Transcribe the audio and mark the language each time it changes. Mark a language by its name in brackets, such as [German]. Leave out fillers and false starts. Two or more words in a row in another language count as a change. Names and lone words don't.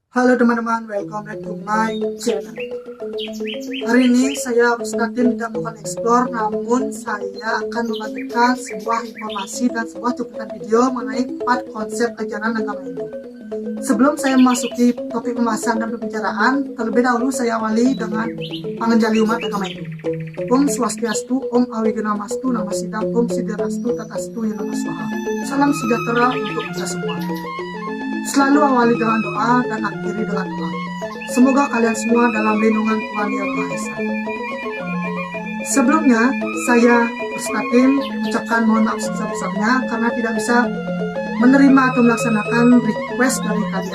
[Indonesian] Halo teman-teman, [English] welcome back to my channel. [Indonesian] Hari ini saya Ustadin tidak akan explore, namun saya akan membagikan sebuah informasi dan sebuah cuplikan video mengenai 4 konsep ajaran agama Hindu. Sebelum saya memasuki topik pembahasan dan pembicaraan, terlebih dahulu saya awali dengan panganjali umat agama Hindu. [Sanskrit] Om Swastiastu, Om Awiganamastu, Namasidam, Om Siddharastu, Tatastu, Yanama Swaha. [Indonesian] Salam sejahtera untuk kita semua. Selalu awali dengan doa dan akhiri dengan doa. Semoga kalian semua dalam lindungan Tuhan Yang Maha Esa. Sebelumnya, saya Ustadin mengucapkan mohon maaf sebesar-besarnya karena tidak bisa menerima atau melaksanakan request dari kalian.